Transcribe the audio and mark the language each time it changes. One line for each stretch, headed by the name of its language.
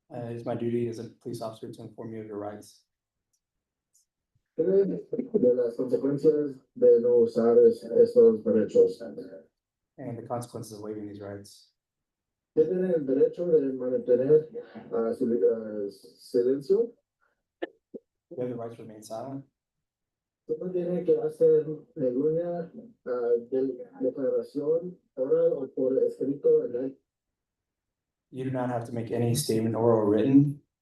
English: It's my duty as a police officer to inform you of your rights
Spanish: de las consecuencias de no usar estos derechos.
English: and the consequences of waiving these rights.
Spanish: Tienen el derecho de mantener su silencio.
English: You have the right to remain silent.
Spanish: No tiene que hacer ninguna declaración oral o por escrito en
English: You do not have to make any statement oral or written.